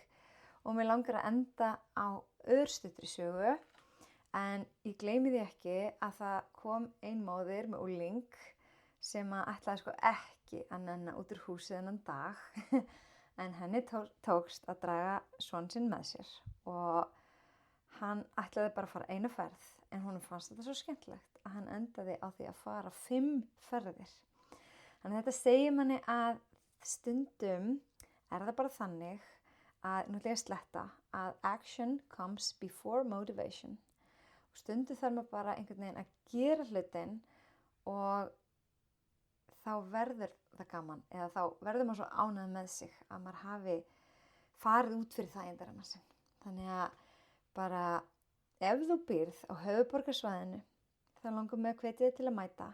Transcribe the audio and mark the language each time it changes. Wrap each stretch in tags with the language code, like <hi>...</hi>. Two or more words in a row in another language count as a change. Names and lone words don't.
<is>Og mér langar að enda á örstuttri sögu, en ég gleymi því ekki að það kom ein móðir með úling sem ætlaði ekki að nenna út úr húsið þennan dag en henni tókst að draga son sinn með sér og hann ætlaði bara að fara eina ferð en honum fannst þetta svo skemmtilegt að hann endaði á því að fara 5 ferðir. Þannig að þetta segir manni að stundum það bara þannig að, nú ætla ég að sletta, að</is> <en>action comes before motivation</en> <is>og stundum þarf maður bara einhvern veginn að gera hlutin og þá verður það gaman eða þá verður maður svo ánægður með sig að maður hafi farið út fyrir þægindarana sinn. Þannig að bara ef þú býrð á höfuðborgarsvæðinu þá langar mig að hvetja þig til að mæta.</is>